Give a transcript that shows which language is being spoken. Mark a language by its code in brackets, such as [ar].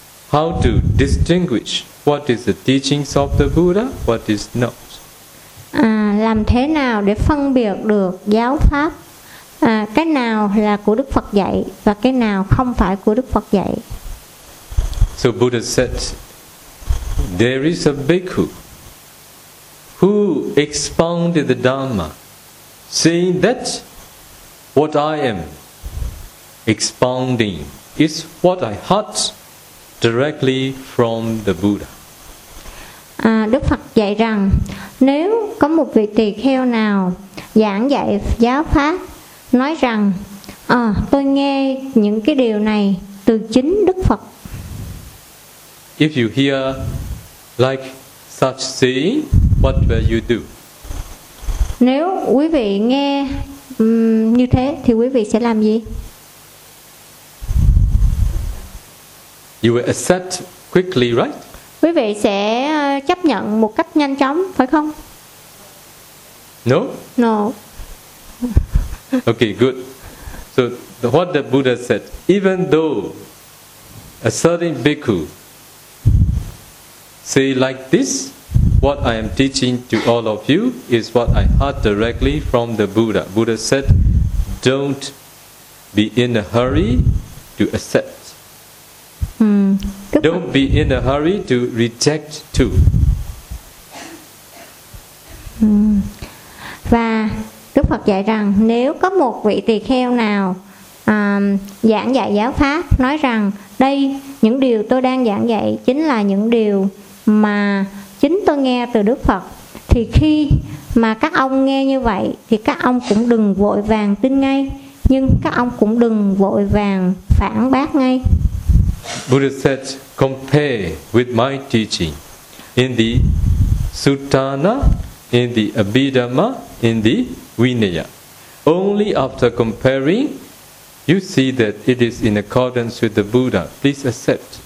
[en] How to distinguish what is the teachings of the Buddha, what is not? [vi] Làm thế nào để phân biệt được giáo pháp, cái nào là của Đức Phật dạy và cái nào không phải của Đức Phật dạy? [en] So Buddha said, there is a bhikkhu who expounded the Dhamma, saying that what I am expounding is what I heard directly from the Buddha. [vi] Đức Phật dạy rằng nếu có một vị tỳ kheo nào giảng dạy giáo pháp nói rằng tôi nghe những cái điều này từ chính Đức Phật. [en] If you hear like such saying, what will you do? [vi] Nếu quý vị nghe như thế thì quý vị sẽ làm gì? [en] You will accept quickly, right? [vi] Quý vị sẽ chấp nhận một cách nhanh chóng, phải không? [en] No? No. Okay, good. So what the Buddha said, even though a certain bhikkhu say like this, what I am teaching to all of you is what I heard directly from the Buddha. Buddha said, don't be in a hurry to accept. Don't be in a hurry to reject too. [vi] Và Đức Phật dạy rằng nếu có một vị tỳ kheo nào giảng dạy giáo pháp nói rằng đây những điều tôi đang giảng dạy chính là những điều mà chính tôi nghe từ Đức Phật, thì khi mà các ông nghe như vậy thì các ông cũng đừng vội vàng tin ngay, nhưng các ông cũng đừng vội vàng phản bác ngay. [en] Buddha said, compare with my teaching in the Sutana, in the Abhidhamma, in the Vinaya. Only after comparing, you see that it is in accordance with the Buddha. Please accept.